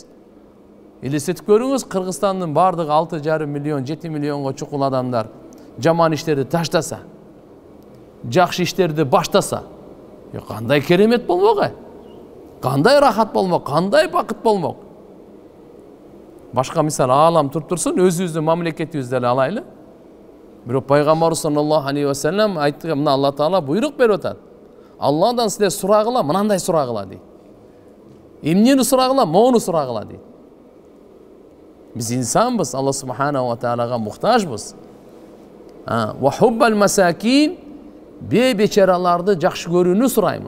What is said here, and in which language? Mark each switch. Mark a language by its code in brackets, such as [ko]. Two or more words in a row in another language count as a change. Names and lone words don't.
[ky] Элестетип көрүңүз, Кыргызстандын бардыгы 6,5 миллион, 7 миллионго чукул адамдар жаман иштерди таштаса, жакшы иштерди баштаса, кандай керемет болмок, кандай рахат болмок, кандай бакыт болмок. Башка мисал аалам туруп турсун, өзүбүздүн мамлекетибизди эле алайлы. Бирок пайгамбарыбыз [ar] صلى الله عليه و سلم [ky] айтты, мына Алла Таала буйрук берип атат. Алладан силер сурагыла, мынандай сурагыла дейт. Эмнени сурагыла? Мону сурагыла дейт. Биз инсанбыз, Алла субхана ва таалага муктажбыз. [ar] و حب المساكين, [ky] бечараларды жакшы көрүүнү сураймын.